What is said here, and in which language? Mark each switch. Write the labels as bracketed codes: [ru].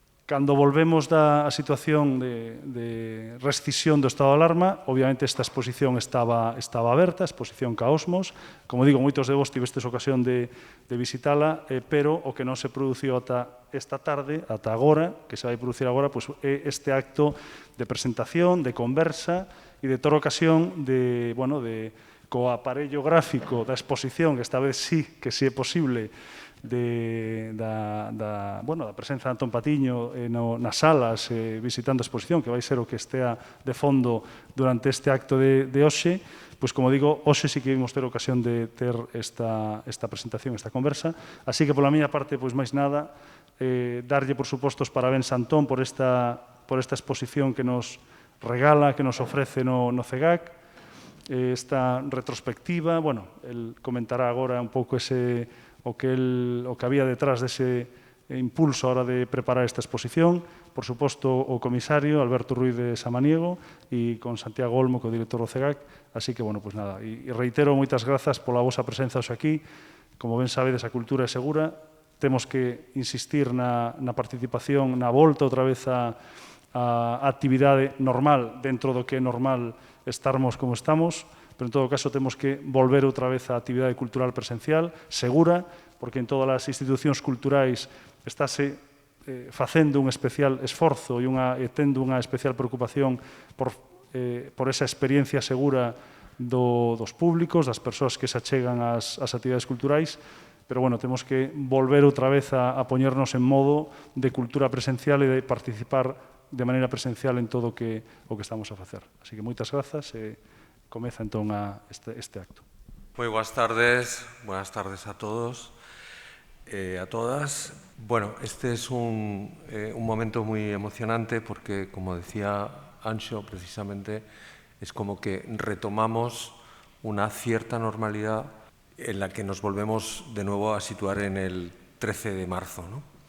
[gl] Cando volvemos da situación de rescisión do estado de alarma, obviamente esta exposición estaba aberta, a exposición Caosmos. Como digo, moitos de vos tivestes ocasión de visitala, pero o que non se produciu ata esta tarde, ata agora, que se vai producir agora, é este acto de presentación, de conversa e de toda ocasión co aparello gráfico da exposición, que esta vez sí que é posible, da presenza de Antón Patiño nas salas visitando a exposición, que vai ser o que estea de fondo durante este acto de hoxe. Como digo, hoxe sí que vimos ter ocasión de ter esta presentación, esta conversa. Así que, pola miña parte, máis nada, darlle, por suposto, os parabéns a Antón por esta exposición que nos regala, que nos ofrece no CEGAC, esta retrospectiva. El comentará agora un pouco o que había detrás dese impulso a hora de preparar esta exposición. Por suposto, o comisario, Alberto Ruiz de Samaniego, e con Santiago Olmo, que é o director do CEGAC. Así que, nada, e reitero moitas grazas pola vosa presenza hoxe aquí. Como ben sabedes, a cultura é segura. Temos que insistir na participación, na volta outra vez a actividade normal, dentro do que é normal estarmos como estamos, pero en todo caso temos que volver outra vez á actividade cultural presencial, segura, porque en todas as institucións culturais estáse facendo un especial esforzo e tendo unha especial preocupación por esa experiencia segura dos públicos, das persoas que se achegan ás actividades culturais, pero, temos que volver outra vez a poñernos en modo de cultura presencial e de participar de maneira presencial en todo o que estamos a facer. Así que moitas grazas e comeza entón este acto. Moi boas tardes a todos e a todas. [es] Bueno, este es un momento muy emocionante porque, como decía Anxo, precisamente es como que retomamos una cierta normalidad en la que nos volvemos de nuevo a situar en el 13 de marzo, ¿no?